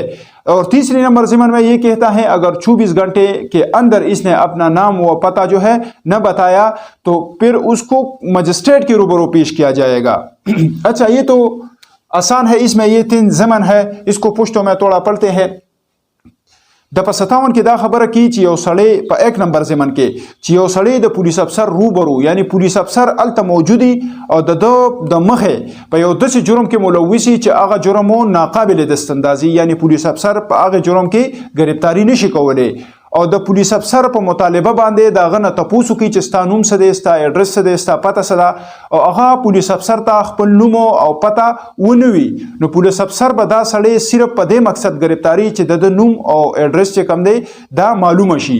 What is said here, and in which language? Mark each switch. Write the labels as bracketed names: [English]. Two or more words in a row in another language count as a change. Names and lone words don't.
[Urdu] اور تیسری نمبر ضمن میں یہ کہتا ہے اگر 24 گھنٹے کے اندر اس نے اپنا نام و پتہ جو ہے نہ بتایا تو پھر اس کو مجسٹریٹ کے روبرو پیش کیا جائے گا. اچھا، یہ تو آسان ہے، اس میں یہ 3 ضمن ہے، اس کو پشتوں میں توڑا پڑتے ہیں. [Pashto] د په 57 کې دا خبره کی چې یو سړی په 1 نمبر ضمن کې چې یو سړی د پولیس افسر روبرو یعنی پولیس افسر الته موجودی او د مخه په یو داسې جرم کې ملوثي چې هغه جرم ناقابل دستاندازي یعنی پولیس افسر په هغه جرم کې گرفتاری نشي کولی او د پولیس افسر په مطالبه باندې دا غنه تپوسو کوي چې ستا نوم څه دی، ستا ایډرس څه دی، ستا پته څه ده او هغه پولیس افسر ته خپل نوم او پته ونه وي نو پولیس افسر به دا سړی صرف په دې مقصد گرفتاری چې د نوم او ایډرس چې کم دی دا معلومه شي.